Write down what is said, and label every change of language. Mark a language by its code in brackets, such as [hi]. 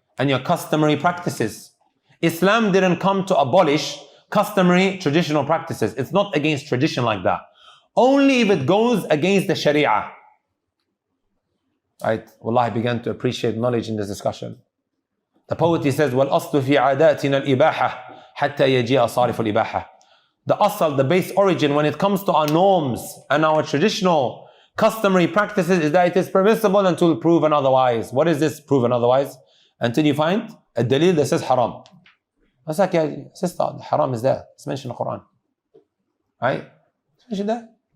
[en] And your customary practices. Islam didn't come to abolish customary traditional practices. It's not against tradition like that. Only if it goes against the Sharia. Right? Wallah, I began to appreciate knowledge in this discussion. The poetry says, [ar] وَالْأَصْلُ فِي عَادَاتِنَا الْإِبَاحَةِ حَتَّى يَجِيءَ صَارِفُ الْإِبَاحَةِ. [en] The asal, the base origin when it comes to our norms and our traditional customary practices is that it is permissible until proven otherwise. What is this proven otherwise? Until you find a dalil that says haram. I was like, yeah, sister, haram is there. It's mentioned in the Quran. Right? It's mentioned there.